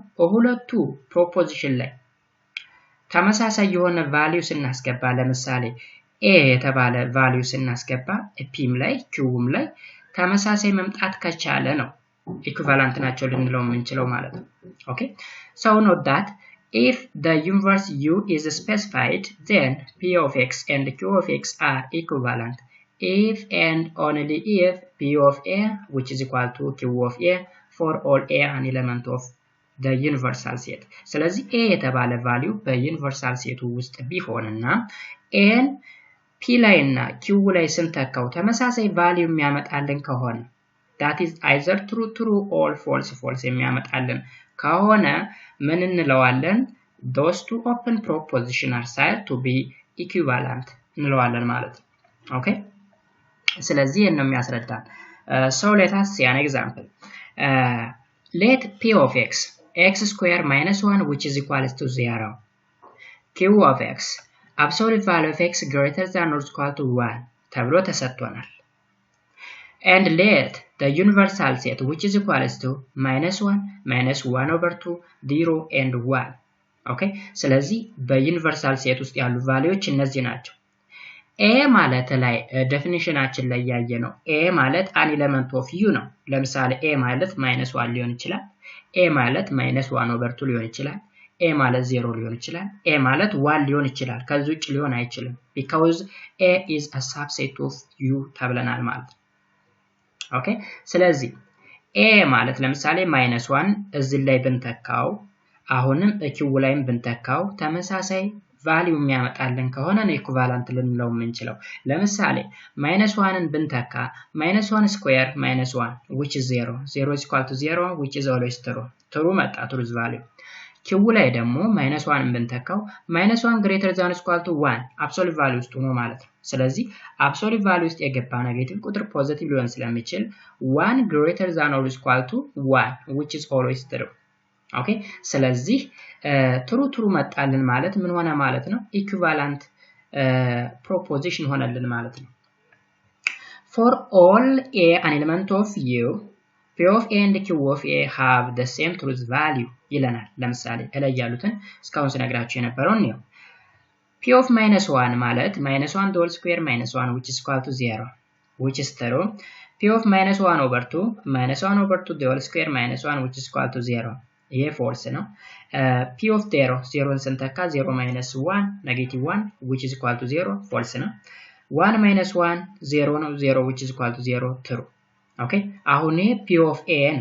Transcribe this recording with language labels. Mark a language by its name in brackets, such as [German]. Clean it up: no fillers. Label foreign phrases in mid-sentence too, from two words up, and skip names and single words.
[Amharic] ሁለቱ ፕሮፖዚሽን ላይ ተመሳሳይ የሆነ ቫልዩ ስናስገባ ለምሳሌ a የተባለ ቫልዩ ስናስገባ pም ላይ qም ላይ ተመሳሳይ መምጣት ከቻለ ነው ኢኩቫላንት ናቸው ልንለው የምንችለው ማለት ነው። ኦኬ [English] so note that if the inverse u is specified, then P of x and Q of x are equivalent if and only if P of a which is equal to Q of a for all a an element of the universal set. [Amharic] ስለዚህ a የተባለ ቫልዩ በዩኒቨርሳል ሴቱ ውስጥ ቢሆንና n p ላይ እና q ላይ ስንተካው ተመሳሳይ ቫልዩ የሚያመጣልን ከሆነ [English] that is either true or false [Amharic] የሚያመጣልን ከሆነ ምን እንለዋለን? [English] those two open propositions are said to be equivalent [Amharic] እንለዋለን ማለት ነው። ኦኬ ስለዚህ ነው የሚያስረዳን። [English] so let us see an example. Let P of x square minus 1 which is equals to 0, Q of x absolute value of x greater than or equal to 1 [Amharic] ተብሎ ተሰጥቶናል። [English] and let the universal set which is equals to minus 1 over 2 0 and 1. [Amharic] okay ስለዚህ በዩኒቨርሳል ሴት ውስጥ ያሉ ቫልዩዎች እነዚህ ናቸው። a ማለት ላይ ዴፊኒሽናችን ላይ ያየ ነው a ማለት [English] an element of u [Amharic] ነው። ለምሳሌ a ማለት -1 ሊሆን ይችላል a ማለት -1 over 2 ሊሆን ይችላል a ማለት 0 ሊሆን ይችላል a ማለት 1 ሊሆን ይችላል ከዚህ ውጭ ሊሆን አይችልም [English] because a is a subset of u [Amharic] ተብለናል ማለት ነው። ኦኬ ስለዚህ a ማለት ለምሳሌ -1 እዚህ ላይ ብንተካው አሁንም q ላይም ብንተካው ተመሳሳይ ቫልዩ የሚያመጣልን ከሆነ ነው ኢኩቫላንት ልንለው የምንችለው። ለምሳሌ -1ን ብንተካ -1 square [English] -1 which is 0 is equal to 0 which is always true [Amharic] መጣ [English] truth value። [Amharic] q ላይ ደግሞ -1ን ብንተካው [English] -1 greater than or equal to 1 absolute value [Amharic] ውስጥ ነው ማለት ነው። ስለዚህ [English] absolute value [Amharic] ውስጥ የገባ ኔጌቲቭ ቁጥር ፖዚቲቭ ሊሆን ስለሚችል [English] 1 greater than or equal to 1 which is always true። [Amharic] ኦኬ ስለዚህ ትሩ መጣልን ማለት ምን ሆነ ማለት ነው? ኢኩቫላንት ፕሮፖዚሽን ሆነልን ማለት ነው። [English] for all a an element of u P of a and Q of a have the same truth value [Amharic] ይለናል። ለምሳሌ እላይ ያሉትን እስካሁን ስነግራችሁ የነበረውን ነው። [English] P of -1 ማለት -1 whole square -1 which is equal to 0 which is true. P of -1 over 2 -1 over 2 the whole square -1 which is equal to 0 [Amharic] ይሄ ፎልስ ነው። [English] P of 0ን ስንተካ 0 -1 -1 which is equal [Amharic] to 0 ፎልስ ነው። 1 -1 0 ነው 0 [English] which is equal to 0 true። [Amharic] ኦኬ አሁን ይሄ P of a ነው።